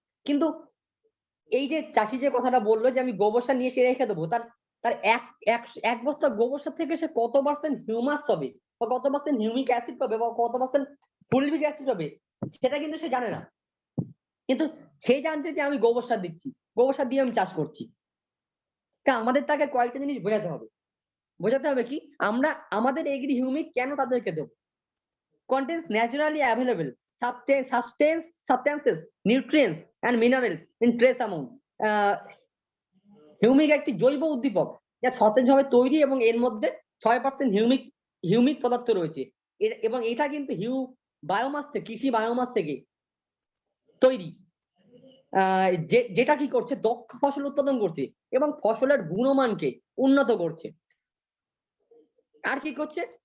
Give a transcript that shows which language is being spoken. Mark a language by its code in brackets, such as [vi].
[bn] কিন্তু এই যে চাষি যে কথাটা বললো যে আমি গোবর সার নিয়ে এসে রেখে দেবো, তার তার এক বস্তা গোবর সার থেকে সে কত পার্সেন্ট হিউমাস পাবে বা কত পার্সেন্ট হিউমিক অ্যাসিড পাবে বা কত পার্সেন্ট ফুলভিক অ্যাসিড পাবে সেটা কিন্তু সে জানে না। কিন্তু সে জানছে যে আমি গোবর সার দিচ্ছি, গোবর সার দিয়ে আমি চাষ করছি। তা আমাদের তাকে কয়েকটা জিনিস বোঝাতে হবে। বোঝাতে হবে কি আমরা আমাদের এগ্রি হিউমিক কেন তাদেরকে দেব? [en] contains naturally available substances, nutrients and minerals in trace amount. [bn] Humic একটি জৈব উদ্দীপক যা সতেজভাবে তৈরি এবং এর মধ্যে 6% হিউমিক পদার্থ রয়েছে এবং এটা কিন্তু বায়োমাস থেকে, কৃষি বায়োমাস থেকে তৈরি, যেটা কি করছে দক্ষ ফসল উৎপাদন করছে এবং ফসলের গুণমানকে উন্নত করছে। আর কি করছে?